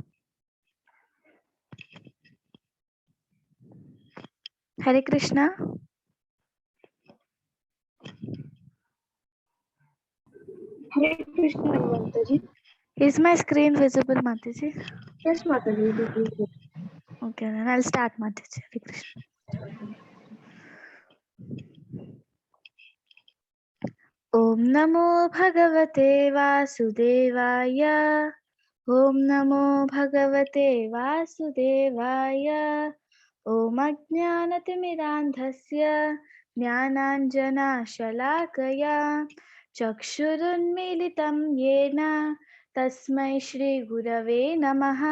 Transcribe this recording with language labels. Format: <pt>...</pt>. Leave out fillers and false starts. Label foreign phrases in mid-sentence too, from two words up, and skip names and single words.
<hi>हरे कृष्णा। हरे कृष्णा माता जी।</hi> <en>Is my screen visible, Mataji? Yes,</en> <hi>माता जी,</hi> <en>it is visible. Okay, then I'll start, Mataji.</en> <hi>हरे कृष्णा.</hi> <sa>ॐ नमो भगवते वासुदेवाय. ॐ नमो भगवते वासुदेवाय. ॐ अज्ञानतिमिरान्धस्य ज्ञानाञ्जनशलाकया चक्षुरुन्मीलितं येन तस्मै श्रीगुरवे नमः.</sa>